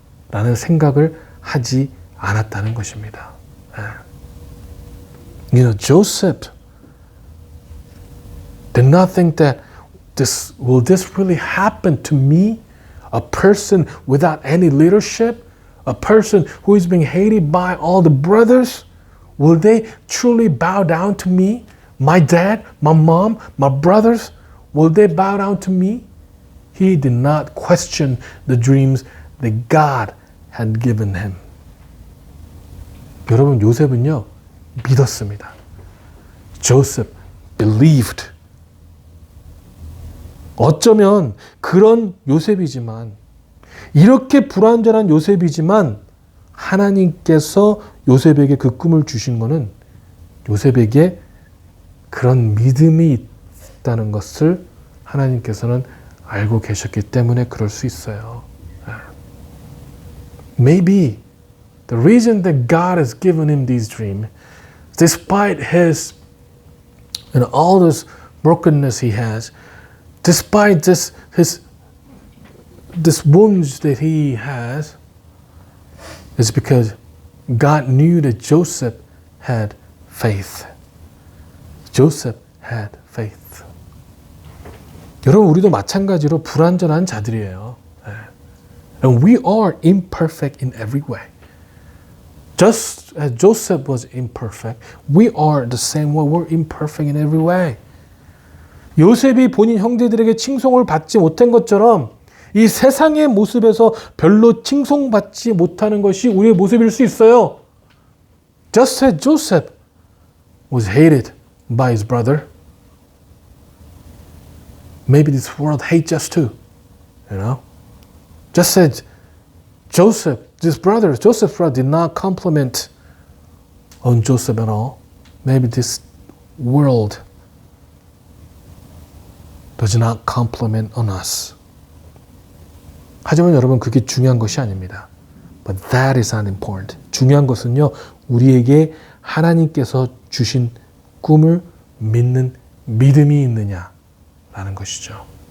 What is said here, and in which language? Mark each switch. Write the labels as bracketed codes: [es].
[ko] 라는 생각을 하지 않았다는 것입니다. [en] You know, Joseph did not think that will this really happen to me? A person without any leadership? A person who is being hated by all the brothers? Will they truly bow down to me? My dad, my mom, my brothers, will they bow down to me? He did not question the dreams that God had given him. [ko] 여러분, 요셉은요, 믿었습니다. [en] Joseph believed. [ko] 어쩌면 그런 요셉이지만, 이렇게 불완전한 요셉이지만 하나님께서 요셉에게 그 꿈을 주신 것은 요셉에게 그런 믿음이 있다는 것을 하나님께서는 알고 계셨기 때문에 그럴 수 있어요. [en] Maybe the reason that God has given him these dreams, despite his and all this brokenness he has, despite this wounds that he has, is because God knew that Joseph had faith. Joseph had faith. [ko] 여러분, 우리도 마찬가지로 불완전한 자들이에요. [en] And we are imperfect in every way. Just as Joseph was imperfect, we are the same way. We're imperfect in every way. [ko] 요셉이 본인 형제들에게 칭송을 받지 못한 것처럼 이 세상의 모습에서 별로 칭송받지 못하는 것이 우리의 모습일 수 있어요. [en] Just as Joseph was hated by his brother, maybe this world hates us too. You know? Just as Joseph's brother did not compliment on Joseph at all, maybe this world does not compliment on us. [ko] 하지만 여러분, 그게 중요한 것이 아닙니다. [en] But that is not important. [ko] 중요한 것은요, 우리에게 하나님께서 주신 꿈을 믿는 믿음이 있느냐라는 것이죠.